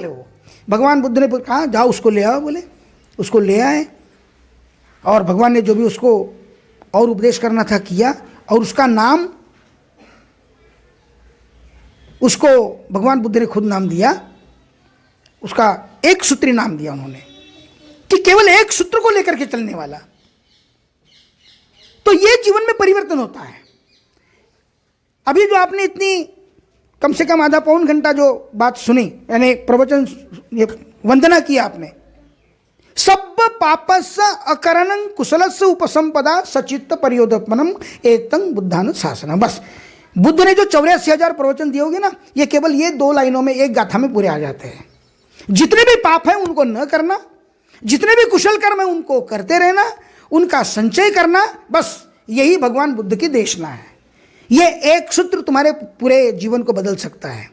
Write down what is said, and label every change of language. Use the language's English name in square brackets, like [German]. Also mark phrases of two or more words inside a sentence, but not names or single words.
[Hindi] वो भगवान बुद्ध ने कहा जाओ उसको ले आओ बोले, उसको ले आए और भगवान ने जो भी उसको और उपदेश करना था किया, और उसका नाम उसको भगवान बुद्ध ने खुद नाम दिया, उसका एक सूत्री नाम दिया उन्होंने, कि केवल एक सूत्र को लेकर के चलने वाला। तो ये जीवन में परिवर्तन होता है। अभी जो आपने इतनी कम से कम आधा पौन घंटा जो बात सुनी, यानी प्रवचन, ये वंदना किया आपने, [Pali] सब पापस्य अकरणं कुशलस्य उपसंपदा सचित्त परियोदपनम एतंग बुद्धान शासनम। [Hindi] बस बुद्ध ने जो 84,000 प्रवचन दिए होंगे ना, ये केवल ये 2 लाइनों में, एक गाथा में पूरे आ जाते हैं। जितने भी पाप हैं उनको न करना, जितने भी कुशल कर्म है उनको करते रहना, उनका संचय करना, बस यही भगवान बुद्ध की देशना है। ये एक सूत्र तुम्हारे पूरे जीवन को बदल सकता है।